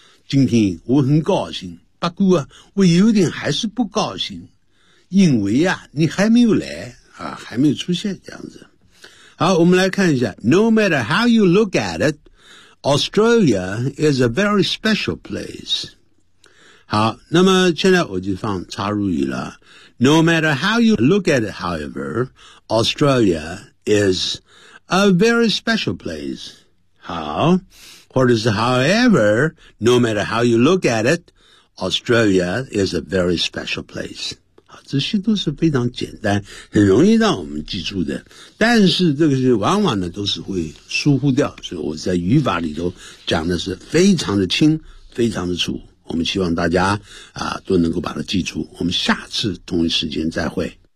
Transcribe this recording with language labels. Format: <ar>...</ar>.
<zh>今天我很高兴，不过啊，我有点还是不高兴，因为啊，你还没有来啊，还没有出现这样子。好，我们来看一下</zh> <en>，No matter how you look at it, Australia is a very special place。</en> <zh>好，那么现在我就放插入语了。</zh> <en>No matter how you look at it, however, Australia is a very special place.</en> <zh>好，或者是</zh> <en>however, no matter how you look at it, Australia is a very special place.</en> <zh>这些都是非常简单很容易让我们记住的，但是这个是往往呢都是会疏忽掉，所以我在语法里头讲的是非常的清非常的楚，我们希望大家都能够把它记住，我们下次同一时间再会。</zh>